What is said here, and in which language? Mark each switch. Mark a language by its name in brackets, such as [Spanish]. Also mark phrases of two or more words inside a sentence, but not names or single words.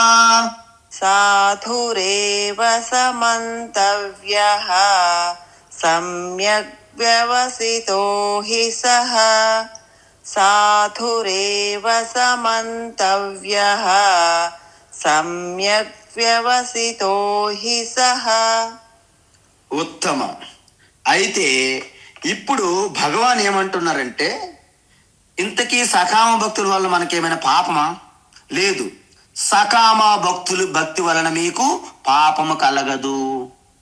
[Sanskrit] साधुरेव समन्तव्यः, सम्यग् व्यवसितो हि सः, साधुरेव समन्तव्यः, सम्यग् व्यवसितो हि सः. [Telugu] ఉత్తమం. అయితే ఇప్పుడు భగవాన్ ఏమంటున్నారంటే, ఇంతకీ సకామ భక్తుల వల్ల మనకేమైనా పాపమా? లేదు. సకామ భక్తి వలన మీకు పాపము కలగదు.